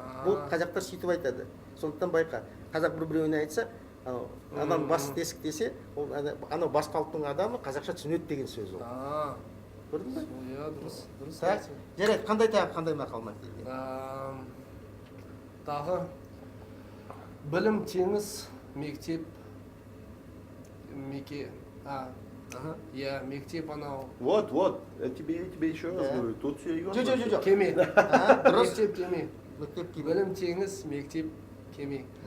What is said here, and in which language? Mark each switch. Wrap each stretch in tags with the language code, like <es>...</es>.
<kk>Бұл қазақтар сөйтіп айтады. Сондықтан байқа, қазақ біреуіне айтса, адам басы тесік десе, анау басқа ұлттың адамы қазақша түсінеді деген сөз ол. Көрдің бе? Иә, дұрыс. Жарайды, қандай мақал мәтелден? Тағы білім теңіз, мектеп, мектеп анау.</kk> <ru>Вот, я тебе еще раз говорю, тут серьезно.</ru> <kk>Жоқ. Кеме. Мектеп кеме. Мектеп кеме. Білім теңіз, мектеп кеме.</kk>